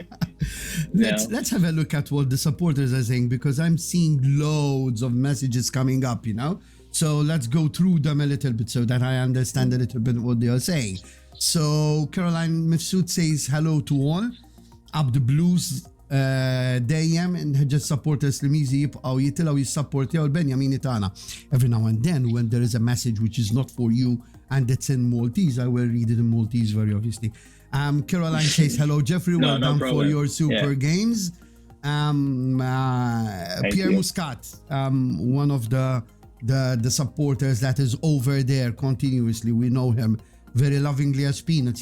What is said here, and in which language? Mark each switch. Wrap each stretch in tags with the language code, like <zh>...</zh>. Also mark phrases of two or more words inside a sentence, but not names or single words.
<en>Let's have a look at what the supporters are saying, because I'm seeing loads of messages coming up, So let's go through them a little bit so that I understand a little bit what they are saying. So Caroline Mifsud says hello to all.</en> <mt>Abd Blues dejjem inħeġġeġ supporters li miżi jibqgħu jitilgħu jissapportjaw il-Benjamini tagħna.</mt> <en>Every now and then when there is a message which is not for you and it's in Maltese, I will read it in Maltese very obviously. Caroline says hello Geoffrey, well done for your super games. Pierre Muscat, one of the supporters that is over there continuously, we know him very lovingly as Peanuts.</en>